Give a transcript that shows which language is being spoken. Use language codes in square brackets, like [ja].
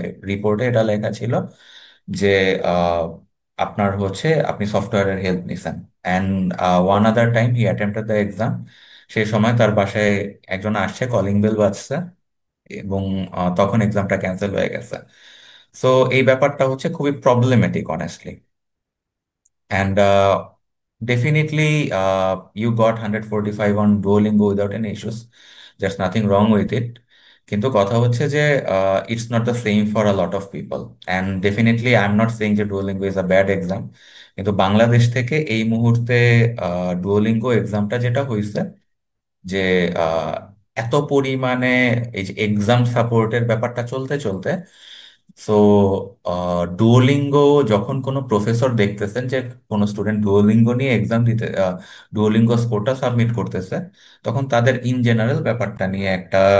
[bn] রিপোর্টে এটা লেখা ছিল যে আহ, আপনার হচ্ছে আপনি সফটওয়্যারের হেল্প নিছেন। [en] and one other time he attempted the exam, [bn] সেই সময় তার বাসায় একজন আসছে, কলিং বেল বাজছে এবং তখন এক্সামটা ক্যান্সেল হয়ে গেছে। সো এই ব্যাপারটা হচ্ছে খুবই problematic honestly. [en] And definitely, you got 145 on Duolingo without any issues. There's nothing wrong with it. [bn] কিন্তু কথা হচ্ছে যে [en] It's not the same for a lot of people, and definitely I am not saying যে Duolingo is a bad exam. [bn] কিন্তু বাংলাদেশ থেকে এই মুহূর্তে Duolingo এক্সামটা যেটা হয়েছে, যে আহ, এত পরিমাণে এই যে এক্সাম সাপোর্টের ব্যাপারটা চলতে চলতে, সো ডুওলিঙ্গো যখন কোনো প্রফেসর দেখতেছেন যে কোনো স্টুডেন্ট ডুওলিঙ্গো নিয়ে এক্সাম দিতে, ডুওলিঙ্গো স্কোরটা সাবমিট করতেছে, তখন তাদের ইন জেনারেল ব্যাপারটা নিয়ে একটা